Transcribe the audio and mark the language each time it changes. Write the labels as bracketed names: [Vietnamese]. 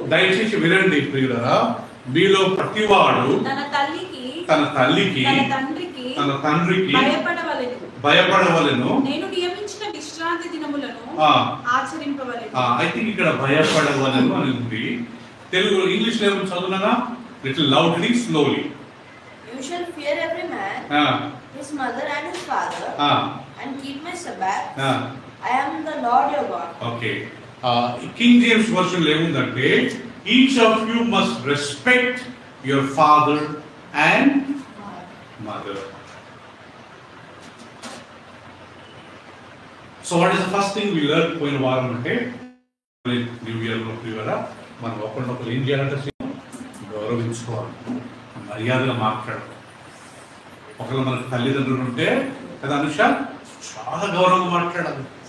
[Telugu] దయచేసి వినండి ప్రియులారా, మీలో ప్రతివాడు తన తల్లికి తన తండ్రికి భయపడవలెను. నేను నియమించిన విశ్రాంతి దినములను ఆచరింపవలెను. [English] I think [Telugu] ఇక్కడ భయపడవలెను అని ఉంది. తెలుగు ఇంగ్లీష్ లో చదువునా [English] Little loudly slowly. You shall fear every man, his mother and his father, and keep my Sabbath. I am the Lord your God. Okay. King James version [Telugu] lo emundante, [English] each of you must respect your father and mother. So what is the first thing we learned [Telugu] పోయిన వారం అంటే new year లో ప్రియులారా మనం ఒకరినొకరు ఏం చేయాలంటే గౌరవించుకోవాలి, మర్యాదగా మాట్లాడాలి. ఒకవేళ మనకు తల్లిదండ్రులు ఉంటే కదా అనుష చాలా గౌరవంగా మాట్లాడాలి.